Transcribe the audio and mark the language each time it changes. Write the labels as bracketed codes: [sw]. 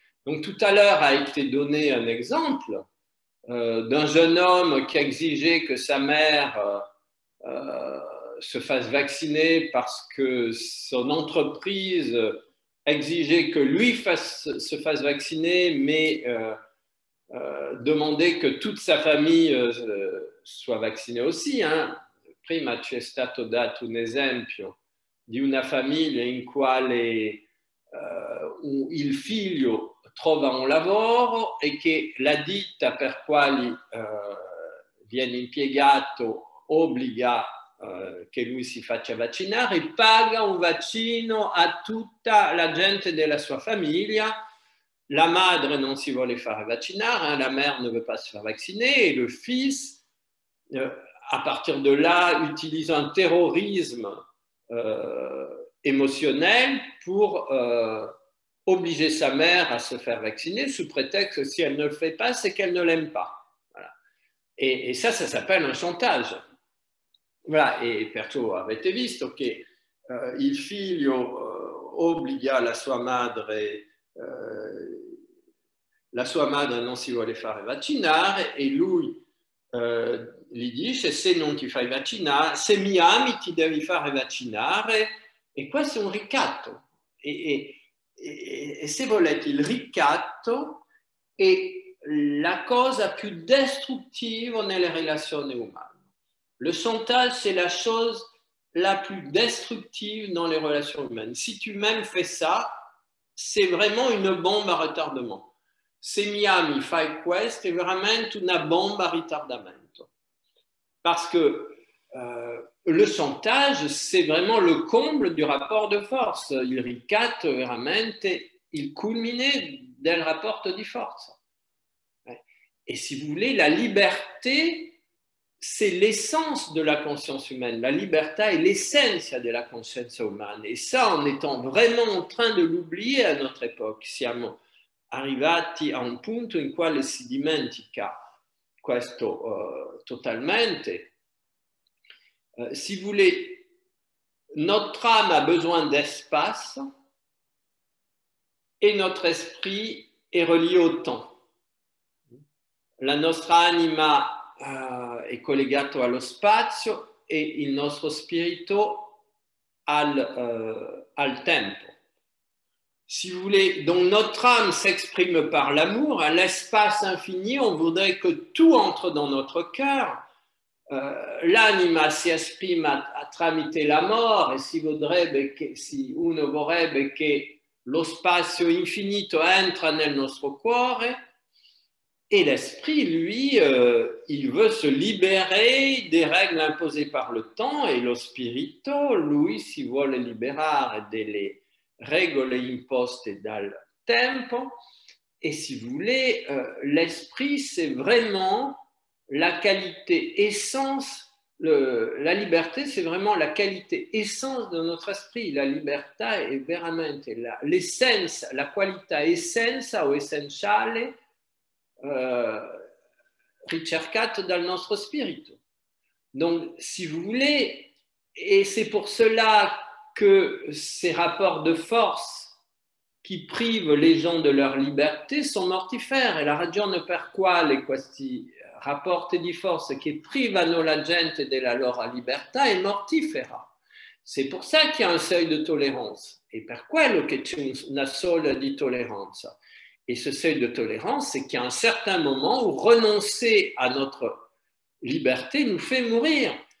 [fr] Donc tout à l'heure a été donné un exemple d'un jeune homme qui exigeait que sa mère se fasse vacciner parce que son entreprise exigeait que lui se fasse vacciner, mais demandait que toute sa famille soit vaccinée aussi. Hein. [it] Prima ci è stato dato un esempio di una famiglia in quale il figlio trova un lavoro e che la ditta per quali viene impiegato obbliga che lui si faccia vaccinare e paga un vaccino a tutta la gente della sua famiglia. La madre non si vuole fare vaccinare, [fr] hein, la mère ne veut pas se faire vacciner et le fils, à partir de là, utilise un terrorisme émotionnel pour obliger sa mère à se faire vacciner sous prétexte que si elle ne le fait pas, c'est qu'elle ne l'aime pas. Voilà. Et ça s'appelle un chantage. [it] Voilà, e perciò avete visto che il figlio obbliga la sua madre non si vuole fare vaccinare e lui gli dice se non ti fai vaccinare, se mi ami ti devi fare vaccinare e questo è un ricatto e se volete il ricatto è la cosa più distruttiva nelle relazioni umane. [fr] Le chantage, c'est la chose la plus destructive dans les relations humaines. Si tu même fais ça, c'est vraiment une bombe à retardement. [it] Se mi ami fai questo, è veramente una bomba a ritardamento. [fr] Parce que le chantage, c'est vraiment le comble du rapport de force. [it] Il ricatto veramente il culmine del rapporto di forza. [fr] Et si vous voulez, la liberté, c'est l'essence de la conscience humaine. [it] La libertà è l'essenza della coscienza umana. [fr] Et ça, en étant vraiment en train de l'oublier à notre époque, [it] siamo arrivati a un punto in quale si dimentica questo totalmente. [fr] Si vous voulez, notre âme a besoin d'espace et notre esprit est relié au temps. [it] La nostra anima è collegato allo spazio e il nostro spirito al tempo. [fr] Si vous voulez, donc notre âme s'exprime par l'amour, à l'espace infini, on voudrait que tout entre dans notre cœur. [it] L'anima si esprime tramite l'amore e si uno vorrebbe che lo spazio infinito entra nel nostro cuore. [fr] Et l'esprit, lui, il veut se libérer des règles imposées par le temps et [it] lo spirito, lui, si vuole liberare delle regole imposte dal tempo. [fr] Et si vous voulez, l'esprit, c'est vraiment la qualité essence, la liberté, c'est vraiment la qualité essence de notre esprit. [it] La libertà è veramente l'essenza, la qualità essenza o essenziale ricercato dal nostro spirito. [fr] Donc, si vous voulez, et c'est pour cela que ces rapports de force qui privent les gens de leur liberté sont mortifères. [it] E la ragione per quale questi rapporti di forza che privano la gente della loro libertà è mortifera. [fr] C'est pour ça qu'il y a un seuil de tolérance. [it] Et per quello che c'è una soglia di tolleranza. [fr] Et ce seuil de tolérance, c'est qu'il y a un certain moment où renoncer à notre liberté nous fait mourir.